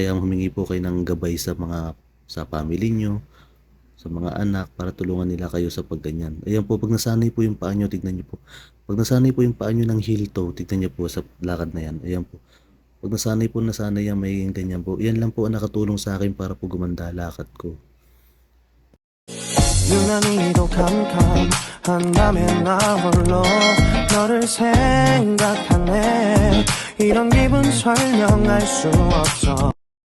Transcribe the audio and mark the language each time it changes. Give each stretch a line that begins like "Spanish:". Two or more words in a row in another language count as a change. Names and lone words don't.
Filipino: Kaya humingi po kayo ng gabay sa family nyo, sa mga anak, para tulungan nila kayo sa pagganyan. Ayan po, pag nasanay po yung paa nyo, tignan nyo po. Pag nasanay po yung paa nyo ng
English: heel toe,
Filipino: tignan nyo po sa lakad na yan. Ayan po. Pag nasanay yan, may ganyan po. Yan lang po ang nakatulong sa akin para po gumanda lakad ko.
Korean: 유난히도 캄캄한다면 나 홀로 너를 생각하네 이런 기분 설명할 수 없어